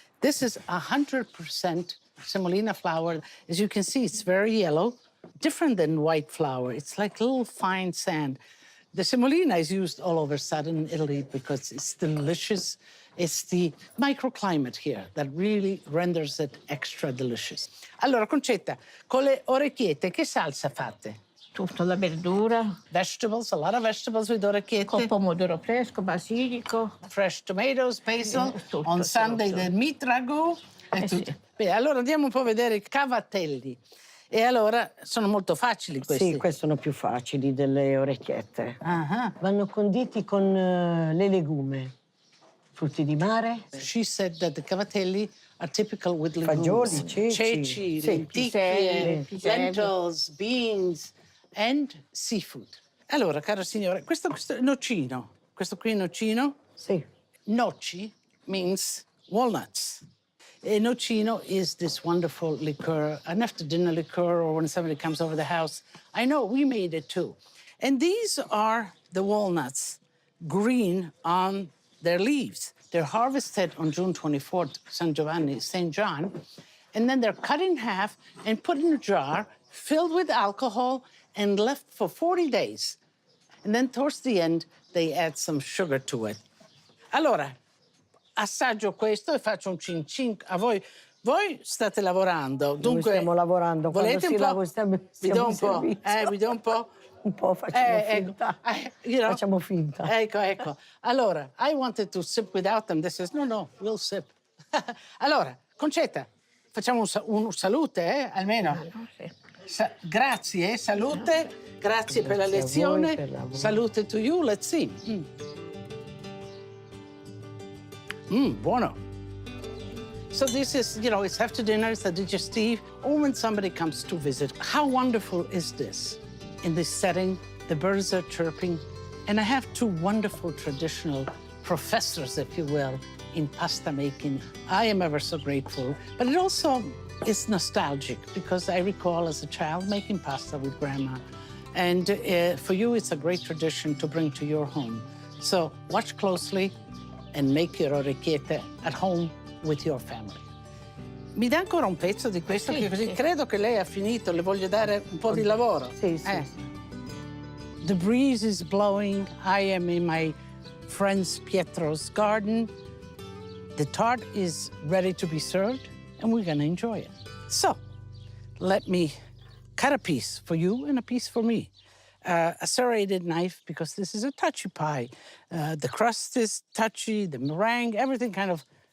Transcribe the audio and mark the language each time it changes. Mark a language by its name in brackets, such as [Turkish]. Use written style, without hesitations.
[English] This is 100% semolina flour. As you can see, it's very yellow, different than white flour. It's like little fine sand. The semolina is used all over southern Italy because it's delicious. It's the microclimate here that really renders it extra delicious. [Italian] Allora, Concetta, con le orecchiette, che salsa fate? Tutta la verdura. [English] Vegetables, a lot of vegetables with orecchiette. [Italian] Con pomodoro fresco, basilico. [English] Fresh tomatoes, basil. [Italian] Tutto, [English] On Sunday, the meat ragu. [Italian] Sì. Bene, allora andiamo un po' a vedere i cavatelli. E allora sono molto facili questi. Sì, questi sono più facili delle orecchiette. Vanno conditi con le legume. Frutti di mare. [English] She said that the cavatelli are typical with legumes. [Italian] Fagioli, Ceci, sì, lenticchie, piselli. [English] lentils, beans, and seafood. [Italian] Allora, caro signore, questo è nocino. Questo qui è nocino. Sì. [English] Noci means walnuts. A nocino is this wonderful liqueur, an after-dinner liqueur, or when somebody comes over the house. I know, we made it too. And these are the walnuts, green on their leaves. They're harvested on June 24th, San Giovanni, St. John, and then they're cut in half and put in a jar, filled with alcohol, and left for 40 days. And then towards the end, they add some sugar to it. [Italian] Allora, assaggio questo e faccio un cin cin a voi. Voi state lavorando, dunque... Noi stiamo lavorando. Volete un po'? Vi do un po'? Servizio. Vi do un po'? Un po' facciamo finta. [English] You know, [Italian] Facciamo finta. Ecco. [English] Allora, I wanted to sip without them. They says, no, we'll sip. [Italian] Allora, Concetta, facciamo un salute, almeno. Sì. Grazie, salute. Grazie per la Grazie a voi lezione. per la vostra. [English] Salute to you. Let's see. [Italian] Buono. [English] So this is, you know, it's after dinner, it's a digestive, or when somebody comes to visit. How wonderful is this? In this setting, the birds are chirping, and I have two wonderful traditional professors, if you will, in pasta making. I am ever so grateful, but it also is nostalgic because I recall as a child making pasta with grandma. And for you, it's a great tradition to bring to your home. So watch closely and make your orecchiette at home with your family. [Italian] Mi dà ancora un pezzo di questo? Sì, che così sì. credo che lei ha finito, le voglio dare un po' di lavoro. Sì. [English] The breeze is blowing. I am in my friend's Pietro's garden. The tart is ready to be served, and we're gonna enjoy it. So, let me cut a piece for you and a piece for me. A serrated knife, because this is a touchy pie. The crust is touchy, the meringue, everything kind of